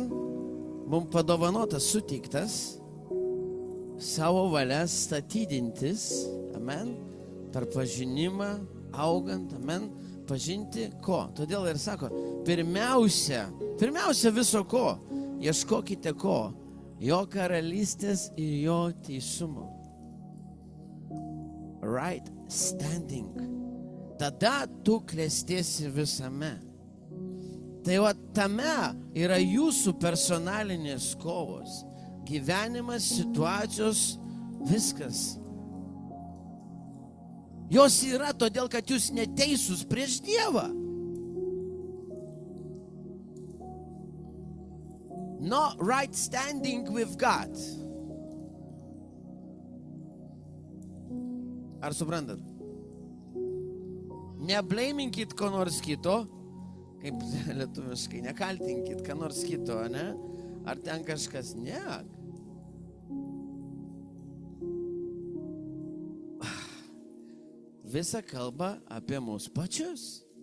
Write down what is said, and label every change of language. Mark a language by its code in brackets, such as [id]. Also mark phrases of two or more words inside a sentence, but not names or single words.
[lt] Mums padovanotas, suteiktas savo valia statydintis, amen, per pažinimą, augant, amen, pažinti ko. Todėl ir sako, pirmiausia viso ko, ieškokite ko, jo karalystės ir jo teisumo. [en] Right standing. [lt] Tada tu klestėsi visame. Tai va tame yra jūsų personalinės kovos. Gyvenimas, situacijos, viskas. Jos yra todėl, kad jūs neteisūs prieš Dievą. [en] Not right standing with God. [lt] Ar suprantat? Neblaiminkit ko nors kito, kaip lietuviškai, nekaltinkit ką nors kito, ne? Ar ten kažkas, ne. Visa kalba apie mus pačius.